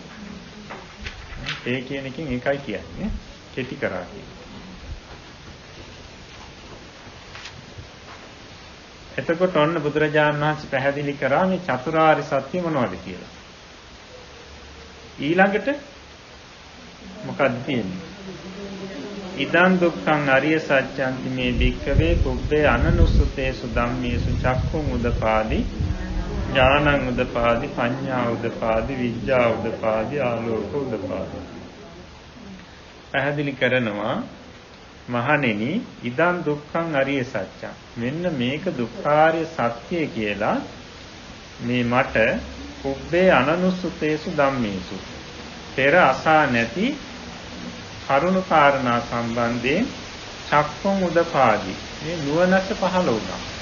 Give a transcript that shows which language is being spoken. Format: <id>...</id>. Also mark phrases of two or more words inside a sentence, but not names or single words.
<si>පේ කියන එකෙන් ඒකයි කියන්නේ කෙටි කරා කියන්නේ. එතකොට ඔන්න බුදුරජාණන් වහන්සේ පැහැදිලි කරා මේ චතුරාර්ය සත්‍ය මොනවද කියලා. ඊළඟට මොකක්ද තියෙන්නේ?</si> <pi>ඉදං දුක්ඛං අරිය සත්‍යන්ති මේ භික්ඛවේ පුබ්බේ අනනුසුතේසු ධම්මේසු චක්ඛුං උදපාදි ඥානං උදපාදි පඤ්ඤා උදපාදි විඤ්ඤා උදපාදි ආලෝක උදපාදි.</pi> <si>පැහැදිලි කරනවා මහණෙනි</si> <pi>ඉදං දුක්ඛං අරිය සත්‍යං.</pi> <si>මෙන්න මේක දුක්ඛාරිය සත්‍ය කියලා මේ මට</si> <pi>පුබ්බේ අනනුසුතේසු ධම්මේසු</pi> <si>පෙර අසා නැති කරුණු කාරණා සම්බන්ධයෙන්</si> <pi>චක්ඛුං උදපාදි</pi> <si>මේ නුවණස පහළ වුණා.</si>